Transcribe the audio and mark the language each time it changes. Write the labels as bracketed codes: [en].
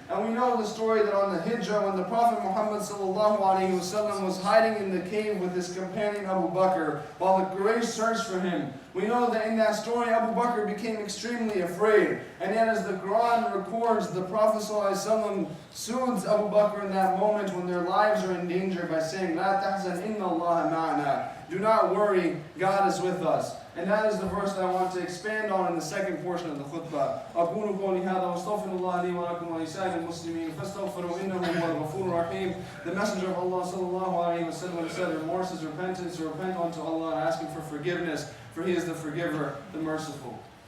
[en] And we know the story that on the Hijrah, when the Prophet Muhammad ﷺ was hiding in the cave with his companion Abu Bakr, while the Quraysh searched for him, we know that in that story Abu Bakr became extremely afraid. And yet as the Quran records, the Prophet ﷺ soothes Abu Bakr in that moment when their lives are in danger by saying, [ar] لا تحزن إن الله معنا. [en] Do not worry, God is with us. And that is the verse that I want to expand on in the second portion of the khutbah. [ar] أقول قولي هذا واستغفر الله لي ولكم ولسائر المسلمين فاستغفروا إنه هو الغفور الرحيم. [en] The Messenger of Allah sallallahu alaihi wasallam said, remorse is repentance, so repent unto Allah and ask Him for forgiveness, for He is the forgiver, the merciful.